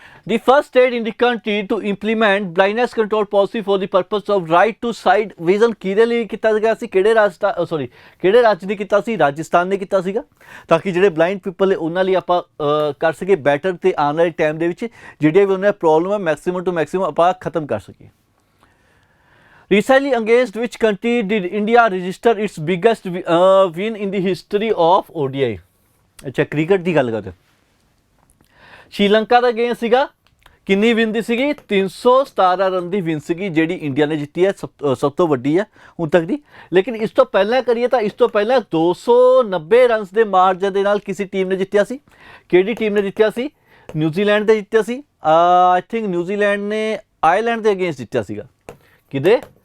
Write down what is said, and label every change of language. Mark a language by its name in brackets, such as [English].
[English] The first state in the country to implement blindness control policy for the purpose of right to sight vision [Punjabi] ਕਿਹਦੇ ਲਈ ਕੀਤਾ ਗਿਆ ਸੀ? ਕਿਹੜੇ ਰਾਜ ਨੇ ਕੀਤਾ ਸੀ? ਰਾਜਸਥਾਨ ਨੇ ਕੀਤਾ ਸੀਗਾ, ਤਾਂ ਕਿ ਜਿਹੜੇ ਬਲਾਈਂਡ ਪੀਪਲ ਨੇ ਉਹਨਾਂ ਲਈ ਆਪਾਂ ਕਰ ਸਕੀਏ ਬੈਟਰ, ਅਤੇ ਆਉਣ ਵਾਲੇ ਟਾਈਮ ਦੇ ਵਿੱਚ ਜਿਹੜੀਆਂ ਵੀ ਉਹਨਾਂ ਦੀ ਪ੍ਰੋਬਲਮ ਹੈ ਮੈਕਸੀਮਮ ਟੂ ਮੈਕਸੀਮਮ ਆਪਾਂ ਖਤਮ ਕਰ ਸਕੀਏ। [English] Recently against which country did India register its biggest win in the history of ODI? [Punjabi] ਅੱਛਾ, ਕ੍ਰਿਕਟ ਦੀ ਗੱਲ ਕਰਦੇ। ਸ਼੍ਰੀਲੰਕਾ ਦਾ ਗੇਮ ਸੀਗਾ ਕਿੰਨੀ ਵਿਨ ਦੀ ਸੀਗੀ? 317 ਰਨ ਦੀ ਵਿਨ ਸੀਗੀ ਜਿਹੜੀ ਇੰਡੀਆ ਨੇ ਜਿੱਤੀ ਹੈ, ਸਭ ਤੋਂ ਵੱਡੀ ਹੈ ਹੁਣ ਤੱਕ ਦੀ। ਲੇਕਿਨ ਇਸ ਤੋਂ ਪਹਿਲਾਂ ਕਰੀਏ ਤਾਂ ਇਸ ਤੋਂ ਪਹਿਲਾਂ 290 ਰਨਸ ਦੇ ਮਾਰਜਨ ਦੇ ਨਾਲ ਕਿਸੇ ਟੀਮ ਨੇ ਜਿੱਤਿਆ ਸੀ। ਕਿਹੜੀ ਟੀਮ ਨੇ ਜਿੱਤਿਆ ਸੀ? ਨਿਊਜ਼ੀਲੈਂਡ ਦੇ ਜਿੱਤਿਆ ਸੀ। ਆਈ ਥਿੰਕ ਨਿਊਜ਼ੀਲੈਂਡ ਨੇ ਆਇਰਲੈਂਡ ਦੇ ਅਗੇਂਸਟ ਜਿੱਤਿਆ ਸੀਗਾ। ਕਿਹਦੇ?